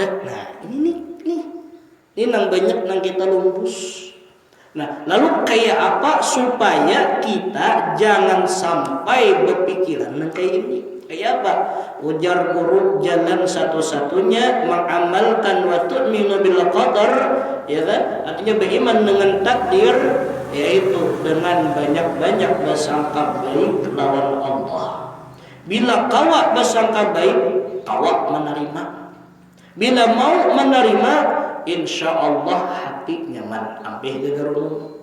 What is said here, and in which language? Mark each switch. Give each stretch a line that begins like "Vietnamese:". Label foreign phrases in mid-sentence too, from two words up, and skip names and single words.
Banjar: Nah ini nang banyak nang kita lumbus. Nah lalu kayak apa supaya kita jangan sampai berpikiran nang kayak ini? Kayak apa? Ujar guru jalan satu-satunya mengamalkan
Arabic: وتؤمن بالقدر,
Banjar: ya kan? Artinya beriman dengan takdir, yaitu dengan banyak-banyak bersangka baik lawan Allah. Bila kawak bersangka baik, kawak menerima. Bila mau menerima,
Arabic: إن شاء الله
Banjar: hati nyaman, ampih gegarunum.